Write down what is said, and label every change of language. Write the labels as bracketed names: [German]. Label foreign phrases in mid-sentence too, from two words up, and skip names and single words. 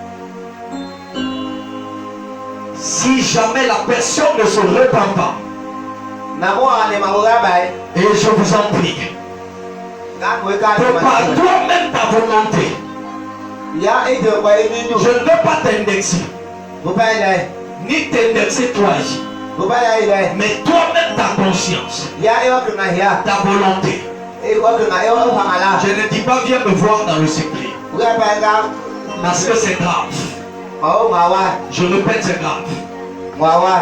[French] Si jamais la personne ne se repent pas, et je vous en prie, prépare toi-même ta volonté. Je ne veux pas t'indexer, ni t'indexer toi ici, mais toi-même ta conscience, ta volonté. Je ne dis pas viens me voir dans le secret, parce que c'est grave. Je répète, c'est grave.